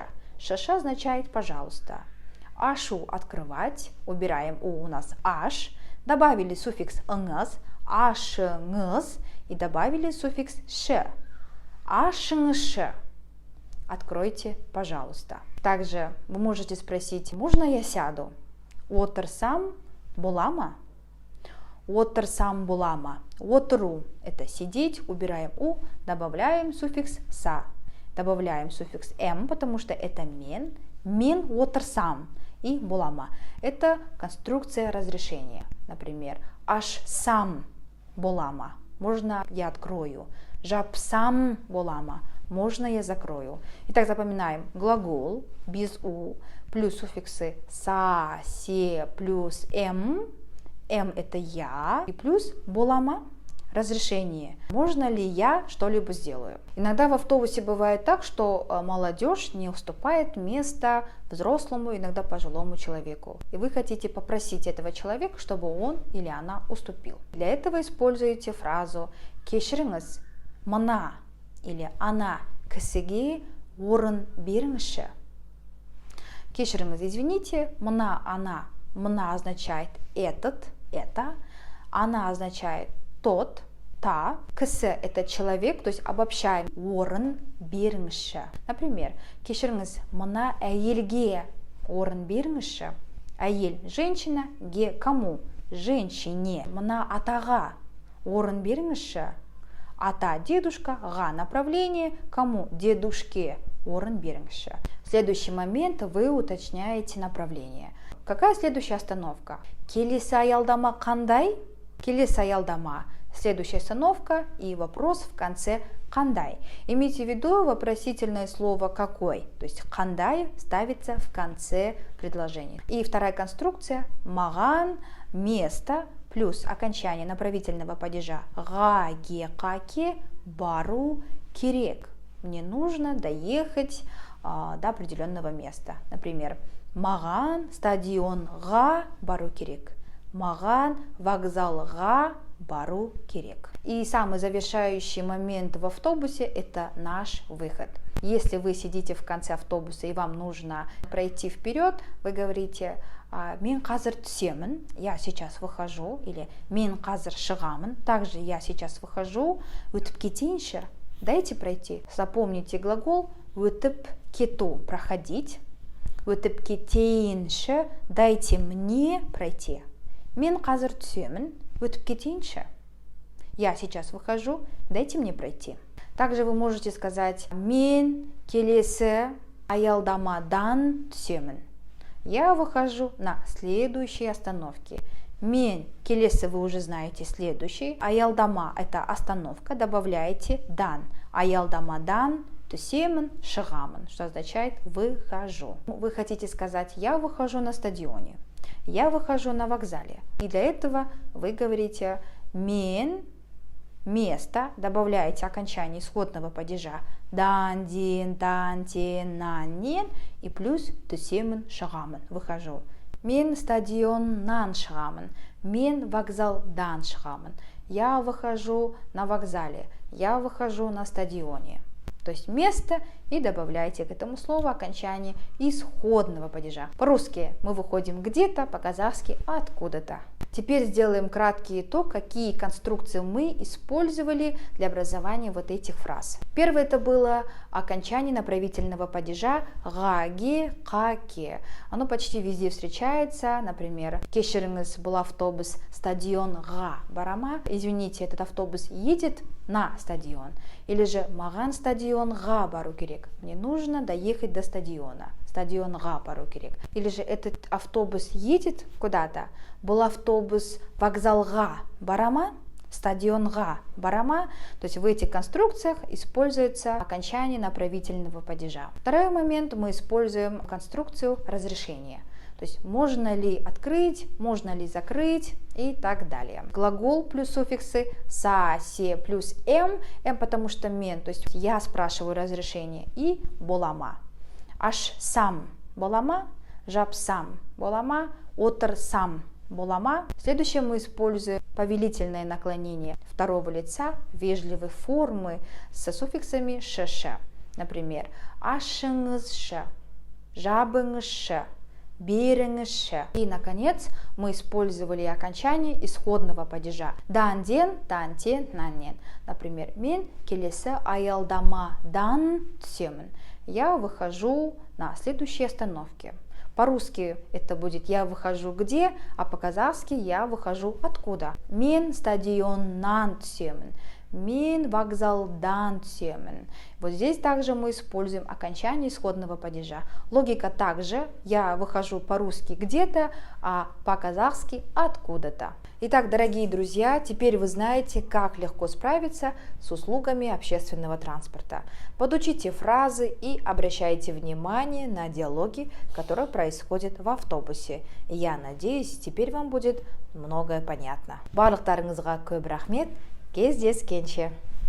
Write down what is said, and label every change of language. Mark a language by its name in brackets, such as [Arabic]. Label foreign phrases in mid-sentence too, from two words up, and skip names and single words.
[Russian] Шш означает пожалуйста. Ашу открывать, убираем у нас аш. Добавили суффикс [Kazakh] ыңыз, ашыңыз, [Russian] и добавили суффикс ш. Ашыңызшы. Откройте, пожалуйста. Также вы можете спросить: можно я сяду? [Kazakh] Отырсам бола ма? Отырсам бола ма? [Russian] Отыру – это сидеть, убираем у, добавляем суффикс са. Добавляем суффикс м, потому что это мен. [Kazakh] Мен отырсам. И болама – [Russian] это конструкция разрешения. [Kazakh] Например, аш сам болама. [Russian] Можно я открою. Жапсам болама. Можно я закрою. Итак, запоминаем: глагол без у плюс суффиксы са, се плюс м. М это я. И плюс болама – разрешение. Можно ли я что-либо сделаю? Иногда в автобусе бывает так, что молодежь не уступает место взрослому, иногда пожилому человеку. И вы хотите попросить этого человека, чтобы он или она уступил. Для этого используете фразу [Kazakh] кешіріңіз, мына [Russian] или [Kazakh] ана кісіге орын беріңізші. Кешіріңіз, извините, мына, она. [Russian] Мына означает этот, это. Она означает тот, та. Кісі – это человек, то есть обобщаем. [Kazakh] Орын беріңізші. Например, кешіріңіз, мына әйелге орын беріңізші. [Russian] Әйел – женщина, ге – кому? Женщине. [Kazakh] Мына атаға орын беріңізші. [Russian] Ата – дедушка, га – направление, кому? [Kazakh] Дедушке орын беріңізші. [Russian] В следующий момент вы уточняете направление. Какая следующая остановка? [Kazakh] Келесі аялдама қандай? Келесі аялдама. [Russian] Следующая остановка и вопрос в конце қандай. Имейте в виду вопросительное слово какой. То есть қандай ставится в конце предложения. И вторая конструкция маған место плюс окончание направительного падежа [Kazakh] ға ге қаке бару керек. [Russian] Мне нужно доехать до определенного места. Например, [Kazakh] маған стадионға бару керек. Маған вокзалға бару керек. [Russian] И самый завершающий момент в автобусе – это наш выход. Если вы сидите в конце автобуса и вам нужно пройти вперед, вы говорите [Kazakh] «Мен қазір түсемін», [Russian] «Я сейчас выхожу» или [Kazakh] «Мен қазір шығамын», [Russian] также «Я сейчас выхожу», [Kazakh] «Өтіп кетейінші», [Russian] «Дайте пройти». Запомните глагол [Kazakh] «Өтіп кету» [Russian] – проходить, «Өтіп кетейінші» – «Дайте мне пройти». [Kazakh] «Мен қазір түсемін», «Өтіп кетейінші». [Russian] «Я сейчас выхожу», «Дайте мне пройти». Также вы можете сказать [Kazakh] «Мен келесі аялдамадан түсемін». [Russian] Я выхожу на следующей остановке. [Kazakh] Мен келесі [Russian] вы уже знаете следующий. Аялдама – это остановка, добавляете дан. [Kazakh] Аялдамадан түсемін шығамын, [Russian] что означает выхожу. Вы хотите сказать «Я выхожу на стадионе», «Я выхожу на вокзале». И для этого вы говорите «Мен» место, добавляете окончание исходного падежа [Kazakh] дан, дин, тан, тен, нан, нен [Russian] и плюс [Kazakh] түсемін шығамын, [Russian] выхожу. [Kazakh] Мен стадионнан шығамын, мен вокзалдан шығамын. [Russian] Я выхожу на вокзале, я выхожу на стадионе. То есть место и добавляйте к этому слову окончание исходного падежа. По-русски мы выходим где-то, по-казахски откуда-то. Теперь сделаем краткий итог, какие конструкции мы использовали для образования вот этих фраз. Первое это было окончание направительного падежа [Kazakh] ға, ге, қаке. [Russian] Оно почти везде встречается. Например, [Kazakh] кешіріңіз, был автобус стадионға барама. [Russian] Извините, этот автобус едет на стадион. Или же [Kazakh] маған стадионға бару керек. [Russian] Мне нужно доехать до стадиона. [Kazakh] Стадионға бару керек. [Russian] Или же этот автобус едет куда-то. [Kazakh] Был автобус вокзалға барама, стадионға барама. [Russian] То есть в этих конструкциях используется окончание направительного падежа. Второй момент, мы используем конструкцию разрешения. То есть можно ли открыть, можно ли закрыть и так далее. Глагол плюс суффиксы са, се плюс м потому что мен, то есть я спрашиваю разрешение, и болама. [Kazakh] Аш сам болама, жапсам болама, отырсам болама. [Russian] Следующее мы используем повелительное наклонение второго лица вежливой формы со суффиксами ш. [Kazakh] Например, ашыңызшы, жабыңызшы, беріңізші. [Russian] И, наконец, мы использовали окончание исходного падежа [Kazakh] данден, тантен, наннен. Например, мен келесі аялдамадан түсемін. [Russian] Я выхожу на следующей остановке. По-русски это будет «я выхожу где», а по-казахски «я выхожу откуда». [Kazakh] Мен стадионнан түсемін. Мен вокзалдан түсемін. [Russian] Вот здесь также мы используем окончание исходного падежа. Логика также «я выхожу по-русски где-то», а по-казахски откуда-то. Итак, дорогие друзья, теперь вы знаете, как легко справиться с услугами общественного транспорта. Подучите фразы и обращайте внимание на диалоги, которые происходят в автобусе. Я надеюсь, теперь вам будет многое понятно. [Kazakh] Барлықтарыңызға көп рахмет. Кездескенше.